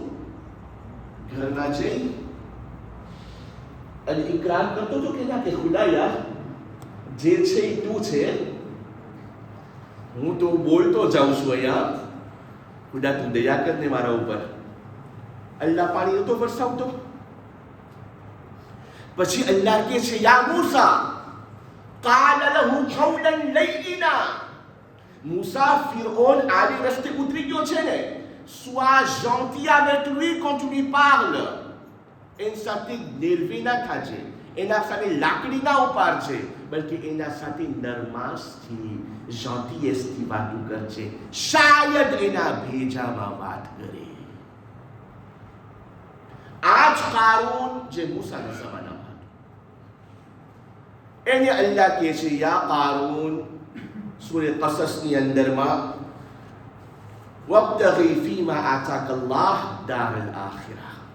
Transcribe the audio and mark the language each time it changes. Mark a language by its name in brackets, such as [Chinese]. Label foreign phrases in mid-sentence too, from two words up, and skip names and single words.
[Gujarati] ઘરમાં જઈ અને ઇકરાર કરતો તો કે ના, કે ખુદાયા જે છે એ તું છે, હું તો બોલતો જાઉં છું અહીંયા, ખુદા તું દયા કરને મારા ઉપર. અલ્લાહ પાણી નતો વરસાવતો. પછી અલ્લાહ કહે છે [Arabic] يا موسى قل له قولا لينا. [Gujarati] મૂસા, ફિરૌન આવી રસ્તે ઉતરી ગયો છે ને, [French] sois gentil avec lui quand tu lui parles. [Gujarati] એની સાથે નિર્ભય ના થાજે, એના સાથે લાકડી ના ઉપાડજે, બલકે એના સાથે નરમાશથી, gentillesse વાતો કરજે, શાયદ એના ભેજામાં વાત કરે. આ જ કારૂન જે મૂસાના જમાનામાં હતો, એને અલ્લાહ કહે છે [Arabic] يا قارون, [Gujarati] સૂરે કસસની અંદરમાં, [Arabic] وابتغ فيما آتاك الله الدار الآخرة.